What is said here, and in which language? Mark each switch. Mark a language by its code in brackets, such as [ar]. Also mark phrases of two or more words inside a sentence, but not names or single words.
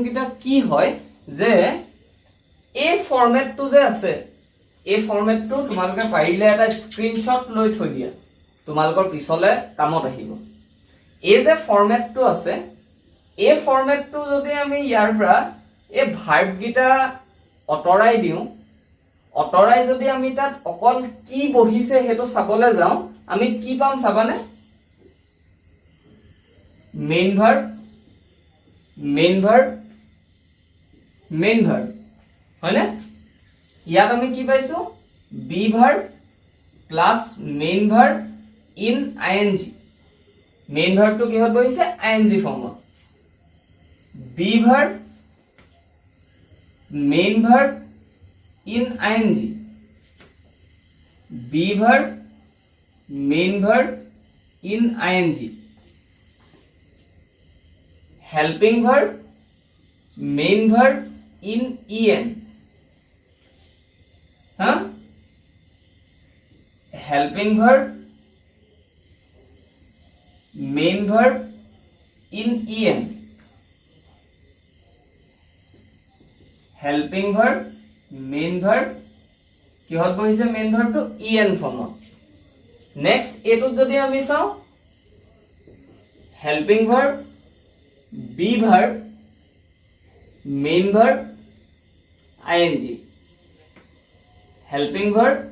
[as] কিটা কি হয় যে এই ফৰমেটটো যে আছে এই ফৰমেটটো তোমালোকে পাৰিলে এটা স্ক্ৰিনশ্বট লৈ থৈ দিয়া তোমালোকৰ পিছলে কামত আহিব এই যে ফৰমেটটো আছে এই ফৰমেটটো যদি আমি ইয়াৰ পৰা এই ভাৰ্ব গিটা অতৰাই দিও অতৰাই যদি আমি তাত অকল কি বহিছে হেতু চাবলৈ যাও আমি কি পাম চাবানে [en] main verb [as] হয় না ইয়াত আমি কি পাইছো [en] b verb plus main verb in ing main verb [as] কিহত বহিছে আইএনজি ফৰ্মত [en] b verb main verb in ing b verb main verb in ing helping verb main verb in en huh helping verb main verb in en helping verb main verb [as] কিহত বহিছে [en] main verb [as] ইএন ফর্মত নেক্সট এটুত যদি আমি চাও [en] helping verb b verb main verb ing helping verb